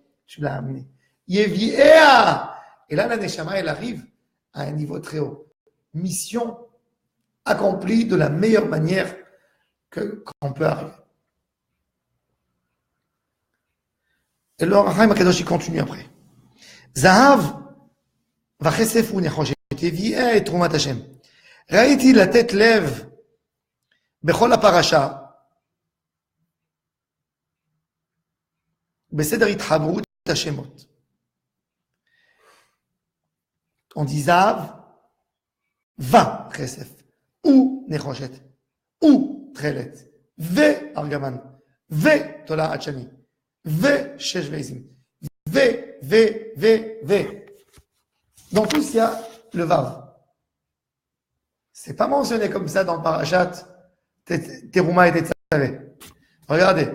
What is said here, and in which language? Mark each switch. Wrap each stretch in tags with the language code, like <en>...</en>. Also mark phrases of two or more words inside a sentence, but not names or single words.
<fr>Tu l'as amené. Yavi et à. Et là, la Neshama, elle arrive à un niveau très haut. Mission accomplie de la meilleure manière qu'on peut arriver. Et le Chaim HaKadosh, il continue après.</fr> <he>זהב וכסף ונחושת יביאה את תרומת השם. ראיתי לתת לב בכל הפרשה בסדר התחברות השמות.</he> <fr>On dit</fr> <he>זהב, וכסף, ונחושת, ותכלת, וארגמן, ותולעת השני, ושש ועזים. V.</he> <fr>Dans tout, il y a le Vav. C'est pas mentionné comme ça dans le parashat Teruma et Tetzaveh. Regardez.</fr>